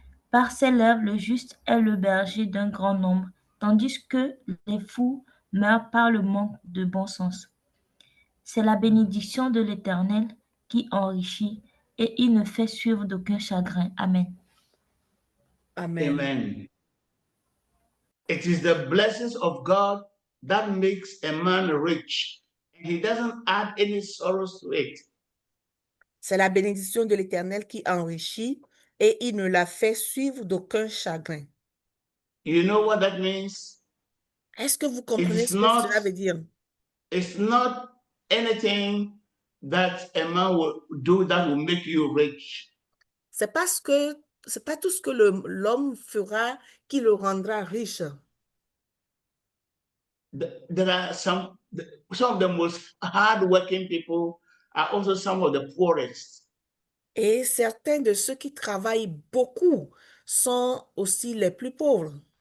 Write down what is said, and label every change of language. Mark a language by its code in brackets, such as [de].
[fr] Par ses lèvres, le juste est le berger d'un grand nombre, tandis que les fous meurent par le manque de bon sens. C'est la bénédiction de l'Éternel qui enrichit, et il ne fait suivre d'aucun chagrin. Amen. Amen. Amen. [en] It is the blessings of God that makes a man rich. He doesn't add any sorrows to it. [fr] C'est la bénédiction de l'Éternel qui enrichit et il ne la fait suivre d'aucun chagrin. [en] You know what that means? [fr] Est-ce que vous [en] It [fr] comprenez [en] is [fr] ce que [en] not, [fr] cela veut dire? [en] it's not anything that a man will do that will make you rich. [fr] C'est pas tout ce que l'homme fera qui le rendra riche. [en] There are some of the most hardworking people are also some of the poorest. [fr] Et certains de ceux qui travaillent beaucoup sont aussi les plus pauvres.